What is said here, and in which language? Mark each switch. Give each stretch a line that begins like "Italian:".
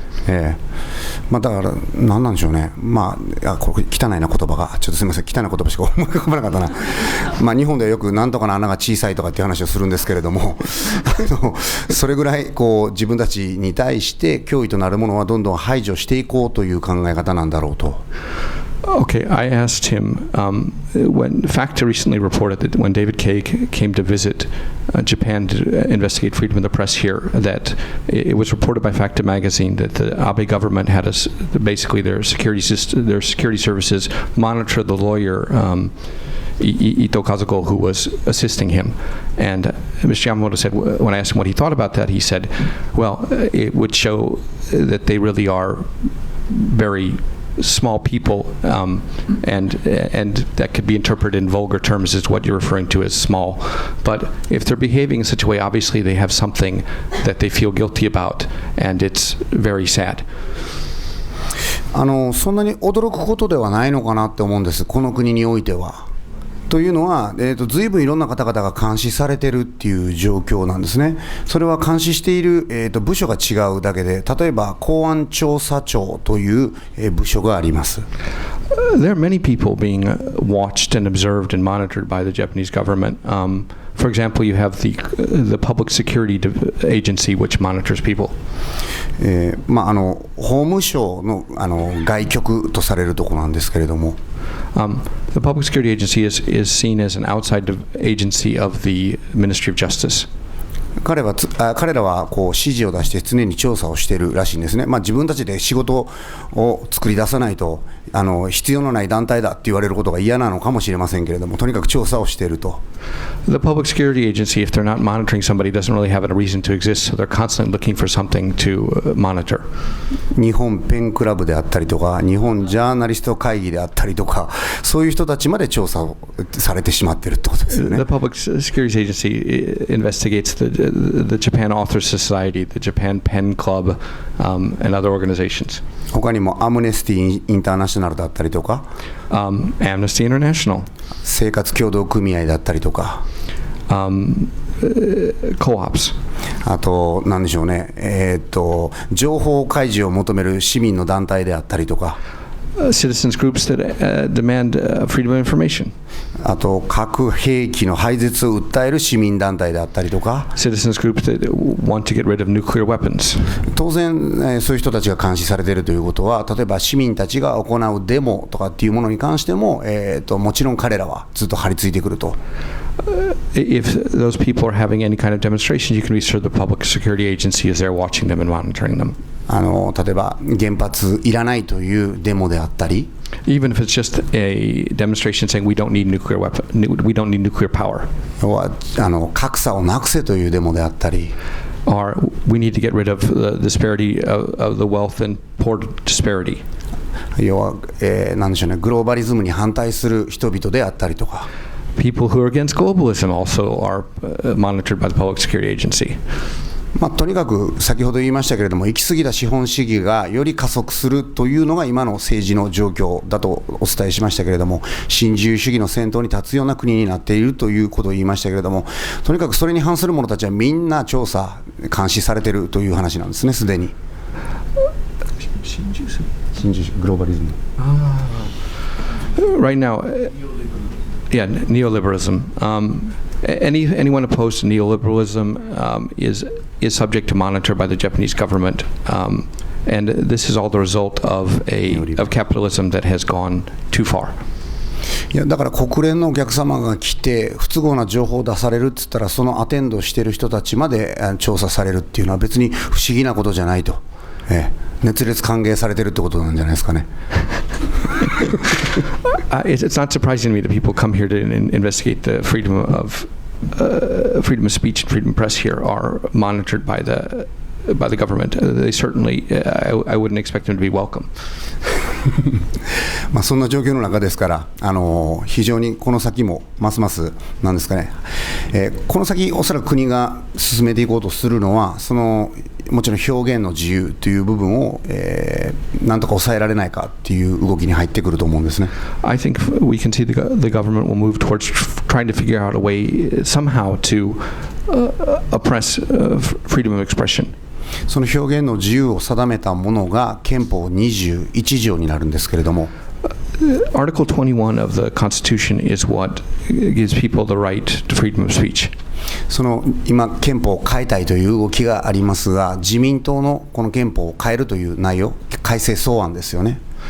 Japanese: だから何なんでしょうね。これ汚いな言葉がちょっとすみません、汚い言葉しか思い浮かばなかったな。日本ではよくなんとかの穴が小さいとかっていう話をするんですけれどもそれぐらい自分たちに対して脅威となるものはどんどん排除していこうという考え方なんだろうと。
English: Okay, I asked him when FACTA recently reported that when David Kaye came to visit Japan to investigate freedom of the press here, that it was reported by FACTA magazine that the Abe government had basically their security services monitor the lawyer Ito Kazuko, who was assisting him. And Mr. Yamamoto said, when I asked him what he thought about that, he said, well, it would show that they really are very small people, and that could be interpreted in vulgar terms as what you're referring to as small. But if they're behaving in such a way, obviously they have something that they feel guilty about, and it's very sad.
Japanese: そんなに驚くことではないのかなって思うんです、この国においては。というのは、ずいぶんいろんな方々が監視されてるっていう状況なんですね。それは監視している、部署が違うだけで、例えば公安調査庁という、部署があります。
English: There are many people being watched and observed and monitored by the Japanese government. For example, you have the Public Security Agency, which monitors people.
Japanese: 法務省の外局とされるところなんですけれども。
English: The Public Security Agency is seen as an outside agency of the Ministry of Justice.
Japanese: 彼らは指示を出して常に調査をしているらしいんですね。自分たちで仕事を作り出さないと必要のない団体だって言われることが嫌なのかもしれませんけれども、とにかく調査をしていると。
English: The Public Security Agency, if they're not monitoring somebody, doesn't really have a reason to exist, so they're constantly looking for something to monitor.
Japanese: 日本ペンクラブであったりとか、日本ジャーナリスト会議であったりとか、そういう人たちまで調査をされてしまっているってことですよね。
English: The Public Security Agency investigates the Japan Author Society, the Japan Pen Club, and other organizations.
Japanese: 他にもアムネスティインターナショナルだったりとか、
English: Amnesty International,
Japanese: 生活協同組合だったりとか、
English: co-ops.
Japanese: あと何でしょうね、情報開示を求める市民の団体であったりとか。
English: Citizens groups that demand freedom of information.
Japanese: あと核兵器の廃絶を訴える市民団体であったりとか。
English: Citizens groups that want to get rid of nuclear weapons.
Japanese: 当然、そういう人たちが監視されているということは、例えば市民たちが行うデモとかっていうものに関しても、もちろん彼らはずっと張り付いてくると。
English: If those people are having any kind of demonstration, you can be sure the Public Security Agency is there watching them and monitoring them.
Japanese: 例えば原発いらないというデモであったり、
English: even if it's just a demonstration saying we don't need nuclear power,
Japanese: 要は格差をなくせというデモであったり、
English: or we need to get rid of the disparity of the wealth and poor disparity.
Japanese: 要は、なんでしょうね、グローバリズムに反対する人々であったりとか、
English: People who are against globalism also are monitored by the Public Security Agency.
Japanese: とにかく先ほど言いましたけれども、行き過ぎた資本主義がより加速するというのが今の政治の状況だとお伝えしましたけれども、新自由主義の先頭に立つような国になっているということを言いましたけれども、とにかくそれに反する者たちはみんな調査監視されているという話なんですね、すでに。新自由主義、グローバリズム。
English: Right now, yeah, neoliberalism. Anyone opposed to neoliberalism is subject to monitor by the Japanese government, and this is all the result of capitalism that has gone too far.
Japanese: いやだから国連のお客様が来て不都合な情報を出されるって言ったら、そのアテンドしている人たちまで調査されるっていうのは別に不思議なことじゃないと、熱烈歓迎されてるってことなんじゃないですかね。
English: It's not surprising to me that people come here to investigate the freedom of speech and freedom of press here are monitored by the government. They certainly, I wouldn't expect them to be welcome.
Japanese: そんな状況の中ですから、非常にこの先もますますなんですかね、この先おそらく国が進めていこうとするのは、そのもちろん表現の自由という部分を、なんとか抑えられないかっていう動きに入ってくると思うんですね。
English: I think we can see the government will move towards trying to figure out a way somehow to oppress freedom of expression.
Japanese: その表現の自由を定めたものが憲法21条になるんですけれども、
English: Article 21 of the Constitution is what gives people the right to freedom of speech.
Japanese: その今憲法を変えたいという動きがありますが、自民党のこの憲法を変えるという内容、改正草案ですよね。